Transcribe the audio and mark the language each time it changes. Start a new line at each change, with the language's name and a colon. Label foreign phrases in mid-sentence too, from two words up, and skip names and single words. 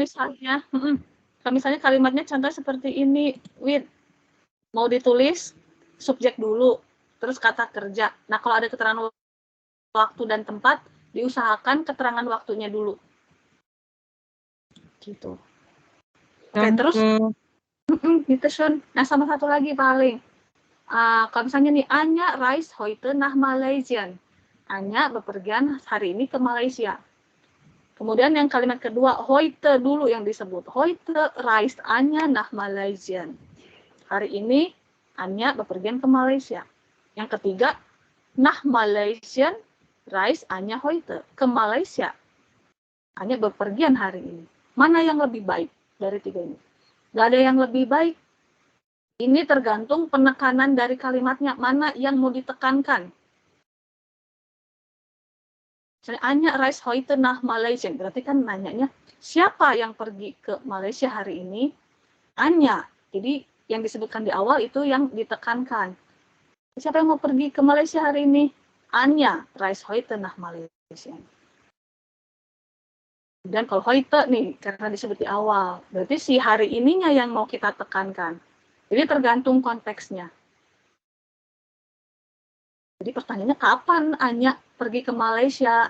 Indonesian: misalnya, kalau misalnya kalimatnya contoh seperti ini, Win, mau ditulis subjek dulu, terus kata kerja. Nah, kalau ada keterangan waktu dan tempat, diusahakan keterangan waktunya dulu. Gitu. Oke, terus gitu Shun. Nah, sama satu lagi paling. Kalau misalnya nih,
German: Anya reist heute nach Malaysia.
Indonesian: Anya bepergian hari ini ke Malaysia. Kemudian yang kalimat kedua, heute dulu yang disebut.
German: Heute reist Anya nach Malaysia.
Indonesian: Hari ini Anya bepergian ke Malaysia. Yang ketiga,
German: nach Malaysia reist Anya heute.
Indonesian: Ke Malaysia. Anya bepergian hari ini. Mana yang lebih baik dari tiga ini? Gak ada yang lebih baik. Ini tergantung penekanan dari kalimatnya. Mana yang mau ditekankan.
German: Misalnya Anya reist heute nach Malaysia.
Indonesian: Berarti kan nanyanya, siapa yang pergi ke Malaysia hari ini? Anya. Jadi yang disebutkan di awal itu yang ditekankan. Siapa yang mau pergi ke Malaysia hari ini?
German: Anya reist heute nach Malaysia.
Indonesian: Dan kalau heute nih, karena disebut di awal, berarti si hari ininya yang mau kita tekankan. Jadi tergantung konteksnya. Jadi pertanyaannya kapan Anya pergi ke Malaysia?